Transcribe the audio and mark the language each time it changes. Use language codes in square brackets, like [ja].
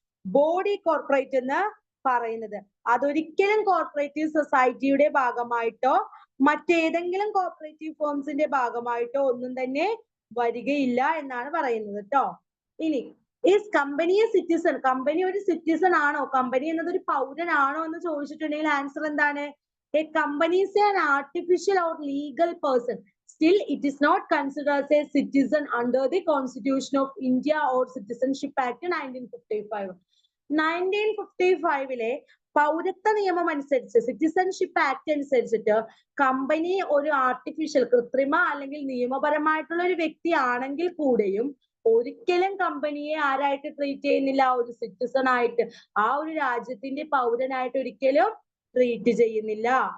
[ml] Body corporate എന്ന് പറയുന്നത്. അതൊരിക്കലും കോർപ്പറേറ്റീവ് സൊസൈറ്റിയുടെ ഭാഗമായിട്ടോ മറ്റേതെങ്കിലും കോർപ്പറേറ്റീവ് ഫോംസിന്റെ ഭാഗമായിട്ടോ ഒന്നും തന്നെ വരികയില്ല എന്നാണ് പറയുന്നത് കേട്ടോ. [en] ഇനി is company a citizen. Company ഒരു citizen ആണോ? [ml] കമ്പനി എന്നത് ഒരു പൗരനാണോ എന്ന് ചോദിച്ചിട്ടുണ്ടെങ്കിൽ ആൻസർ എന്താണ്? [en] A company is an artificial or legal person. Still, it is not considered as a citizen under the Constitution of India or Citizenship Act 1955. [ml] 1955 പൗരത്വ നിയമം അനുസരിച്ച്, സിറ്റിസൺഷിപ്പ് ആക്ട് അനുസരിച്ചിട്ട് കമ്പനി ഒരു ആർട്ടിഫിഷ്യൽ, കൃത്രിമ അല്ലെങ്കിൽ നിയമപരമായിട്ടുള്ള ഒരു വ്യക്തി ആണെങ്കിൽ കൂടെയും ഒരിക്കലും കമ്പനിയെ ആരായിട്ട് ട്രീറ്റ് ചെയ്യുന്നില്ല? ഒരു സിറ്റിസൺ ആയിട്ട്, ആ ഒരു രാജ്യത്തിന്റെ പൗരനായിട്ട് ഒരിക്കലും ട്രീറ്റ് ചെയ്യുന്നില്ല.